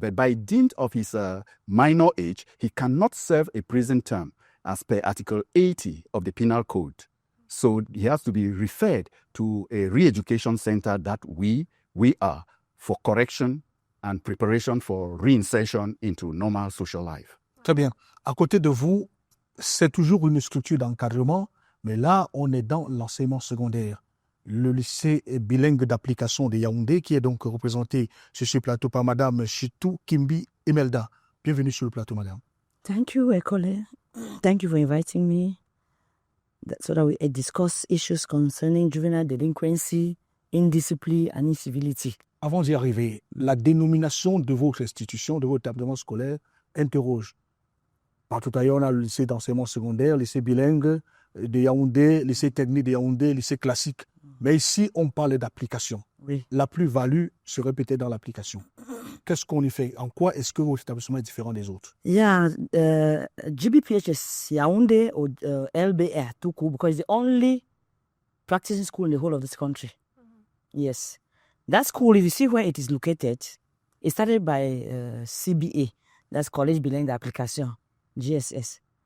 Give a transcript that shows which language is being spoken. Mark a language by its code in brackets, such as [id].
[en] But by dint of his minor age, he cannot serve a prison term as per Article 80 of the Penal Code. So he has to be referred to a re-education center that we are for correction and preparation for reinsertion into normal social life. [fr] Très bien. À côté de vous, c'est toujours une structure d'encadrement, mais là, on est dans l'enseignement secondaire. Le lycée bilingue d'application de Yaoundé, qui est donc représenté sur ce plateau par Madame Nchitu, Kimbi, Emeld. Bienvenue sur le plateau, Madame. [en] Thank you, Ekolle. Thank you for inviting me so that we discuss issues concerning juvenile delinquency, indiscipline, and incivility. [fr] Avant d'y arriver, la dénomination de votre institution, de votre établissement scolaire, interroge. Partout ailleurs, on a le lycée d'enseignement secondaire, lycée bilingue de Yaoundé, lycée technique de Yaoundé, lycée classique. Mais ici, on parle d'application. Oui. La plus-value serait peut-être dans l'application. Qu'est-ce qu'on y fait? En quoi est-ce que votre établissement est différent des autres? [en] Yeah, GBPHS Yaoundé or LBR, Tuku, because it's the only practicing school in the whole of this country. Yes. That school, if you see where it is located, it started by CBA, that's College Bilingue d'Application, GSS.